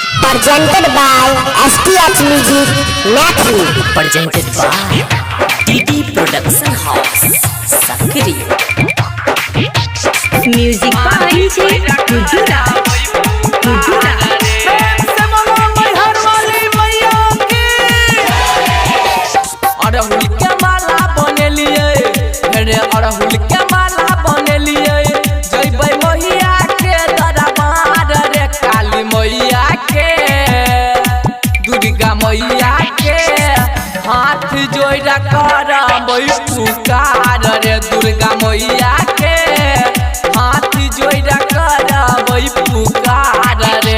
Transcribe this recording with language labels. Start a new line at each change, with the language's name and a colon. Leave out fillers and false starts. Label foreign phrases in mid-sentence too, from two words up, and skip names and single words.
English: presented by STH Music Mathli. presented by TD Production House, Sakri. Music by Gujura.
Maithili: अड़हुल के माला बनेलिए रे अड़हुल के माला बनेलिए जइबै मैया के दरबार रे काली मैया के दुर्गा मैया के हाथ जोड़ा करबै पुकार रे दुर्गा मैया के हाथ जोड़ा करबै पुकार रे